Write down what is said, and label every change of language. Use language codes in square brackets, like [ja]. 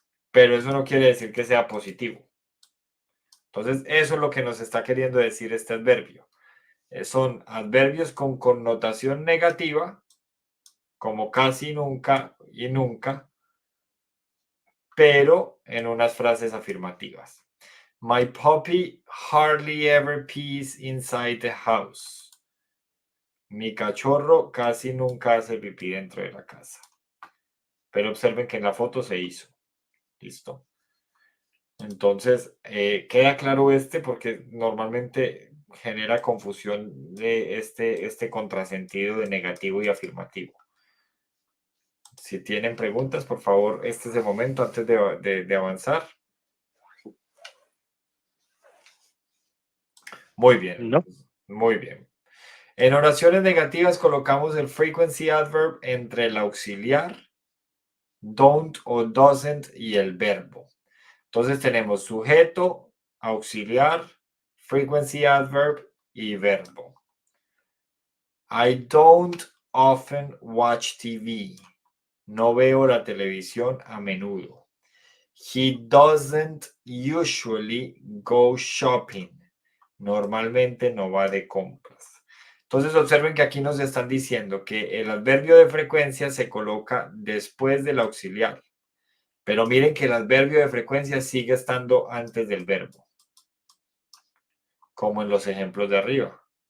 [es] Pero eso no quiere decir que sea positivo. Entonces, eso es lo que nos está queriendo decir este adverbio. Son adverbios con connotación negativa, como casi nunca y nunca, pero en unas frases afirmativas. [en] My puppy hardly ever pees inside the house. [es] Mi cachorro casi nunca hace pipí dentro de la casa. Pero observen que en la foto se hizo. ¿Listo? Entonces, queda claro porque normalmente genera confusión de este contrasentido de negativo y afirmativo. Si tienen preguntas, por favor, este es el momento antes de avanzar. Muy bien, No. muy bien. En oraciones negativas colocamos el frequency adverb entre el auxiliar, don't o doesn't y el verbo. Entonces tenemos sujeto, auxiliar, frequency adverb y verbo. [en] I don't often watch TV. [es] No veo la televisión a menudo. [en] He doesn't usually go shopping. [es] Normalmente no va de compras. Entonces observen que aquí nos están diciendo que el adverbio de frecuencia se coloca después del auxiliar. Pero miren que el adverbio de frecuencia sigue estando antes del verbo, como en los ejemplos de arriba.